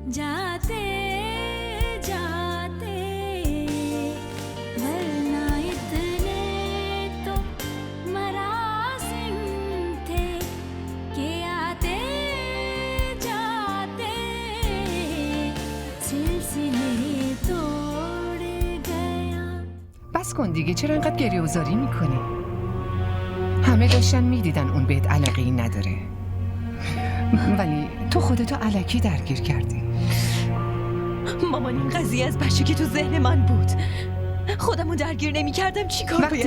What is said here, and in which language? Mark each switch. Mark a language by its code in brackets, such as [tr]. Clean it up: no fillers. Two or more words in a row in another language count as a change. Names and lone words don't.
[hi] आते जाते वरना इतने तो मरासिम थे कि आते जाते सिलसिले तोड़ गया. [fa] بس کن دیگه، چرا انقدر گریه و زاری میکنی؟ همه داشتن میدیدن اون بهت علاقه ای نداره، ولی تو خودتو الکی درگیر کردی. مامان این قضیه از بچگی تو ذهن من بود. خودمو درگیر نمی کردم چی کار باید